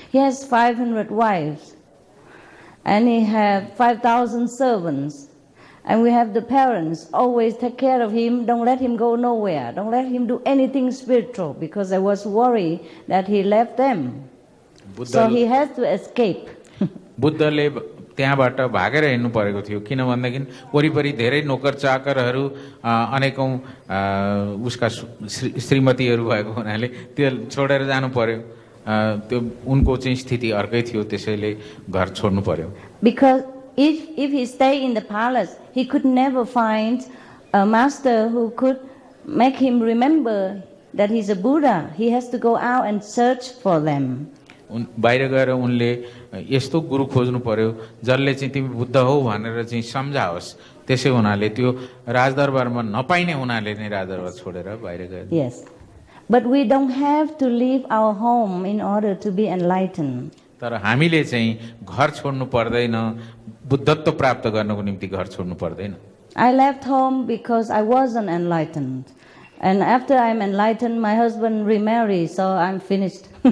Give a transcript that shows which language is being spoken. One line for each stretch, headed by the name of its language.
English: He has 500 wives, and he has 5,000 servants. And we have the parents always take care of him, don't let him go nowhere, don't let him do anything spiritual because I was worried that he left them. So he has to escape.
Nepali: बुद्धले त्यहाँबाट भागेर हिँड्नु परेको थियो किन भन्दाखेरि वरिपरि धेरै नोकर चाकरहरू अनेकौं उसका श्रीमतीहरू भएको हुनाले त्यो छोडेर जानु पर्यो त्यो उनको चाहिँ स्थिति अर्कै थियो त्यसैले घर छोड्नु पर्यो
English: Because if he stayed in the palace, he could never find a master who could make him remember that he's a Buddha. He has to go out and search for them.
Nepali: बाहिर गएर उनले यस्तो गुरु खोज्नु पर्यो जसले चाहिँ तिमी बुद्ध हो भनेर चाहिँ सम्झाओस् त्यसै हुनाले त्यो राजदरबारमा नपाइने हुनाले नै राजदरबार छोडेर बाहिर गए
English: Yes. But we don't have to leave our home in order to be enlightened.
Nepali: तर हामीले चाहिँ घर छोड्नु पर्दैन बुद्धत्व प्राप्त गर्नको निम्ति घर छोड्नु पर्दैन
English: I left home because I wasn't enlightened. And after I'm enlightened, my husband remarried, so I'm finished.